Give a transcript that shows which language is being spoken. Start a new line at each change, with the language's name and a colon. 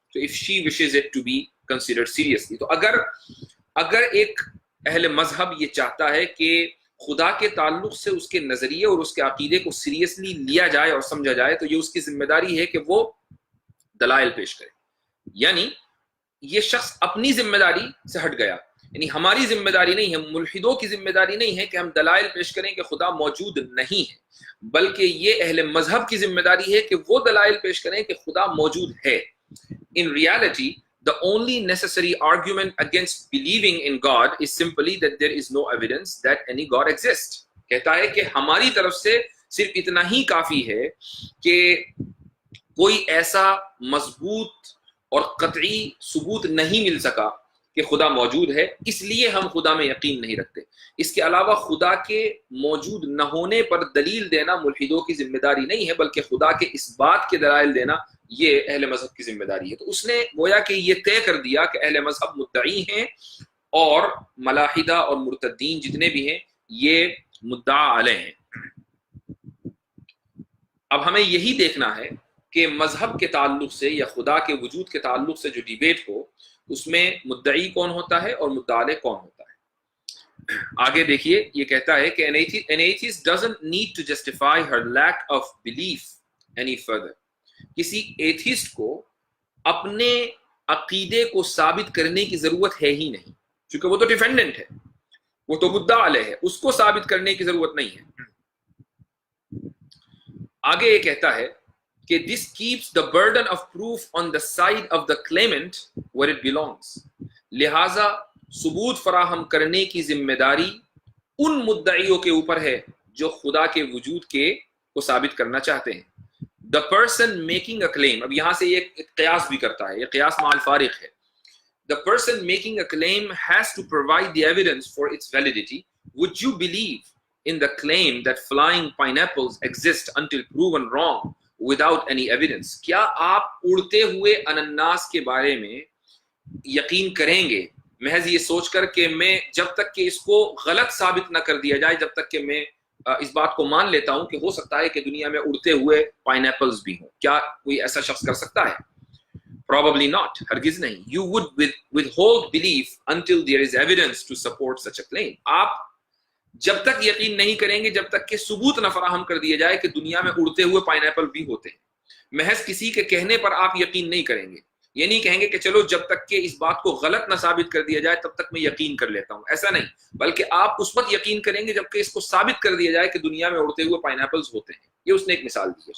English: تو if she wishes it to be considered seriously.
Urdu: تو اگر ایک اہل مذہب یہ چاہتا ہے کہ خدا کے تعلق سے اس کے نظریے اور اس کے عقیدے کو سیریسلی لیا جائے اور سمجھا جائے، تو یہ اس کی ذمہ داری ہے کہ وہ دلائل پیش کرے. یعنی یہ شخص اپنی ذمہ داری سے ہٹ گیا، یعنی ہماری ذمہ داری نہیں ہے، ملحدوں کی ذمہ داری نہیں ہے کہ ہم دلائل پیش کریں کہ خدا موجود نہیں ہے، بلکہ یہ اہل مذہب کی ذمہ داری ہے کہ وہ دلائل پیش کریں کہ خدا موجود ہے.
English: In reality, the only necessary argument against believing in God is simply that there is no evidence that any God exists.
Urdu: کہتا ہے کہ ہماری طرف سے صرف اتنا ہی کافی ہے کہ کوئی ایسا مضبوط اور قطعی ثبوت نہیں مل سکا کہ خدا موجود ہے، اس لیے ہم خدا میں یقین نہیں رکھتے. اس کے علاوہ خدا کے موجود نہ ہونے پر دلیل دینا ملحدوں کی ذمہ داری نہیں ہے، بلکہ خدا کے اس بات کے دلائل دینا یہ اہل مذہب کی ذمہ داری ہے. تو اس نے گویا کہ یہ طے کر دیا کہ اہل مذہب مدعی ہیں اور ملاحدہ اور مرتدین جتنے بھی ہیں یہ مدعا علیہ ہیں. اب ہمیں یہی دیکھنا ہے کہ مذہب کے تعلق سے یا خدا کے وجود کے تعلق سے جو ڈیبیٹ ہو اس میں مدعی کون ہوتا ہے اور مدعا علیہ کون ہوتا ہے. آگے دیکھیے یہ کہتا ہے کہ
English: an atheist doesn't need to justify her lack of belief any further.
Urdu: کسی ایتھیسٹ کو اپنے عقیدے کو ثابت کرنے کی ضرورت ہے ہی نہیں، کیونکہ وہ تو ڈیفینڈنٹ ہے، وہ تو مدعا علیہ ہے، اس کو ثابت کرنے کی ضرورت نہیں ہے. آگے یہ کہتا ہے کہ
English: this keeps the burden of proof on the side of the claimant where it belongs.
Urdu: لہذا ثبوت فراہم کرنے کی ذمہ داری ان مدعیوں کے اوپر ہے جو خدا کے وجود کے کو ثابت کرنا چاہتے ہیں.
English: The person making a claim،
Urdu: اب یہاں سے یہ قیاس بھی کرتا ہے، یہ قیاس مع الفارق ہے.
English: The person making a claim has to provide the evidence for its validity. Would you believe in the claim that flying pineapples exist until proven wrong without any evidence?
Urdu: کیا آپ اڑتے ہوئے انناس کے بارے میں یقین کریں گے محض یہ سوچ کر کہ میں جب تک کہ اس کو غلط ثابت نہ کر دیا جائے، جب تک کہ میں اس بات کو مان لیتا ہوں کہ ہو سکتا ہے کہ دنیا میں اڑتے ہوئے پائن ایپلز بھی ہوں؟ کیا کوئی ایسا شخص کر سکتا ہے؟
English: Probably not،
Urdu: ہرگز نہیں.
English: You would withhold belief until there is evidence to support such a claim.
Urdu: آپ جب تک یقین نہیں کریں گے جب تک کہ ثبوت نہ فراہم کر دیا جائے کہ دنیا میں اڑتے ہوئے پائن ایپل بھی ہوتے ہیں. محض کسی کے کہنے پر آپ یقین نہیں کریں گے، یہ نہیں کہیں گے کہ چلو جب تک کہ اس بات کو غلط نہ ثابت کر دیا جائے تب تک میں یقین کر لیتا ہوں، ایسا نہیں، بلکہ آپ اس وقت یقین کریں گے جب کہ اس کو ثابت کر دیا جائے کہ دنیا میں اڑتے ہوئے پائن ایپلز ہوتے ہیں. یہ اس نے ایک مثال دی ہے.